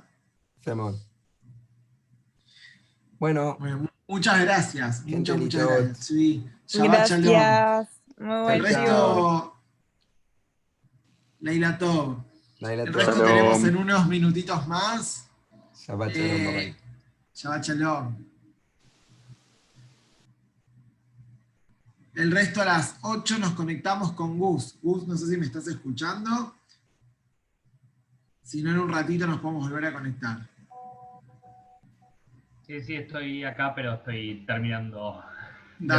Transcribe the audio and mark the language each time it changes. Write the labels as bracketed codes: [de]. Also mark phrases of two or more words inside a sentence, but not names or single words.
[es] Simón. Bueno, muchas gracias. gente Muchas litot. gracias. Sí. [he] שבת שלום. [es] Gracias. Muy Chao, buen El shiur. [he] resto, לילה טוב. Laila [es] El [he] Tov. [es] resto tenemos en unos minutitos más. [he] שבת שלום, bye-bye. שבת שלום. [es] El resto a las 8 nos conectamos con Gus. Gus, no sé si me estás escuchando. Si no, en un ratito nos podemos volver a conectar. Sí, estoy acá, pero estoy terminando de ver